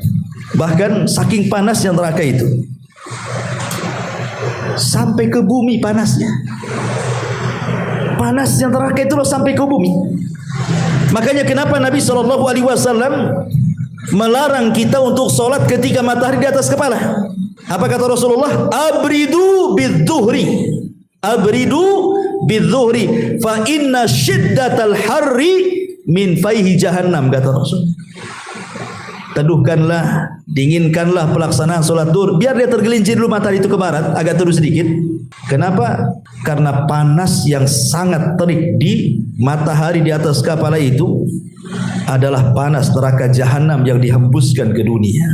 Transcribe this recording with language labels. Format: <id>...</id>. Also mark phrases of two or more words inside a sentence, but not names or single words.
<id>Bahkan saking panasnya neraka itu, sampai ke bumi panasnya. Panasnya neraka itu loh sampai ke bumi. Makanya kenapa Nabi SAW melarang kita untuk solat ketika matahari di atas kepala. Apa kata Rasulullah?</id> <ar>أبردوا بالظهر. أبردوا بالظهر فإن شدة الحر من فيح جهنم,</ar> <id>kata Rasul. Teduhkanlah, dinginkanlah pelaksanaan solat zuhur biar dia tergelincir dulu matahari itu ke barat, agak teduh sedikit. Kenapa? Karena panas yang sangat terik di matahari di atas kepala itu adalah panas neraka jahanam yang dihembuskan ke dunia.</id>